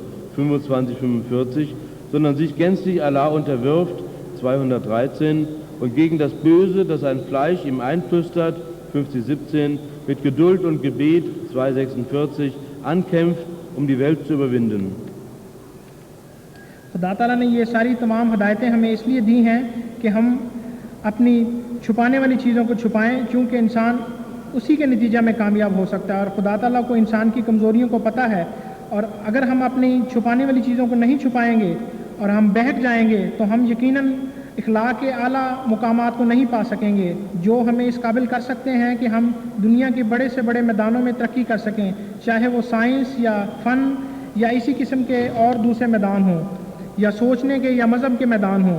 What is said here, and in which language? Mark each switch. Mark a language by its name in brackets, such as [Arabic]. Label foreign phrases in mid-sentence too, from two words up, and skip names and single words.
[German] 25,45. Sondern sich gänzlich Allah unterwirft. 213. Und gegen das Böse, das sein Fleisch ihm einflüstert. 50,17. Mit Geduld und Gebet. 2,46. Ankämpft, um die Welt zu überwinden. [Urdu] خدا تعالیٰ نے یہ ساری تمام ہدایتیں ہمیں اس لیے دی ہیں کہ ہم اپنی چھپانے والی چیزوں کو چھپائیں، چونکہ انسان اسی کے نتیجہ میں کامیاب ہو سکتا ہے، اور خدا تعالیٰ کو انسان کی کمزوریوں کو پتہ ہے، اور اگر ہم اپنی چھپانے والی چیزوں کو نہیں چھپائیں گے اور ہم بہک جائیں گے تو ہم یقیناً اخلاق کے اعلیٰ مقامات کو نہیں پا سکیں گے جو ہمیں اس قابل کر سکتے ہیں کہ ہم دنیا کے بڑے سے بڑے میدانوں میں ترقی کر سکیں، چاہے وہ سائنس یا فن یا اسی قسم کے اور دوسرے میدان ہوں، یا سوچنے کے یا مذہب کے میدان ہوں۔